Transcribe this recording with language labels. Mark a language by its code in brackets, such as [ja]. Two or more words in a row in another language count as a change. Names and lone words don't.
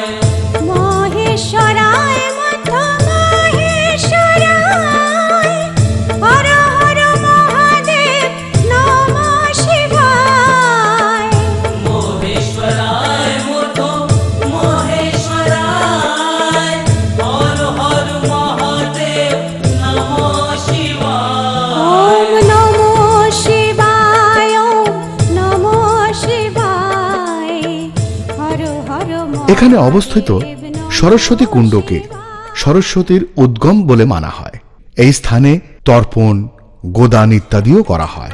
[sa] মহেশ্বরায় মধ্য মহেশ্বরায়, হর হর মহাদেব নমো শিবায়। মহেশ্বরায় মধ্য মহেশ্বরায়, হর হর মহাদেব নমো শিবায়। ওম নমো শিবায়, ওম নমো শিবায়, হর হর [bn] এখানে অবস্থিত সরস্বতী কুণ্ডকে সরস্বতীর উদ্গম বলে মানা হয়। এই স্থানে তর্পণ, গোদান ইত্যাদিও করা হয়।